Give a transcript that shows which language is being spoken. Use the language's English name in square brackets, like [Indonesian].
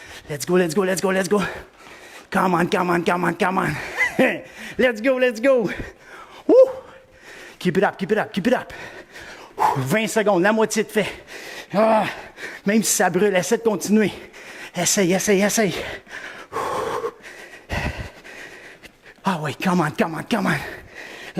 [English] Let's go, let's go, let's go, let's go. Come on, come on, come on, come on. Let's go, let's go. Woo! Keep it up, keep it up, keep it up. [French] 20 secondes, la moitié de fait. Ah, même si ça brûle, essaie de continuer. Essaye, essaye, essaye. Ah oui, [English] come on, come on, come on.